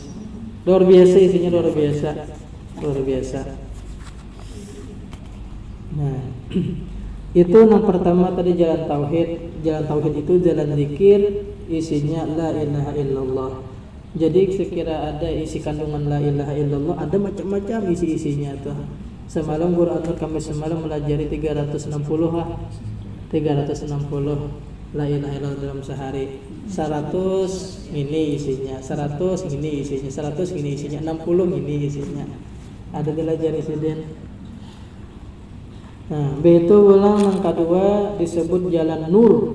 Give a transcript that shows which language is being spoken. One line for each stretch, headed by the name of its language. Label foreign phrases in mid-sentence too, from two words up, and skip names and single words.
Indonesian: Luar biasa isinya luar biasa. Nah, itu yang pertama tadi jalan tauhid. Jalan tauhid itu jalan zikir, isinya
Arabic: لا إله إلا الله.
Indonesian: Jadi sekira ada isi kandungan
Arabic: لا إله إلا الله,
Banjar: ada macam-macam isi-isinya tuh. Semalam Quran Nur kami semalam melajari 360
Arabic: لا إله إلا الله
Banjar: dalam sehari.
Indonesian: 100 ini isinya, 100 ini isinya, 100 ini isinya, 60 ini isinya.
Banjar: Ada dilajari sidin.
Indonesian: Nah, itu ulang yang kedua disebut jalan nur.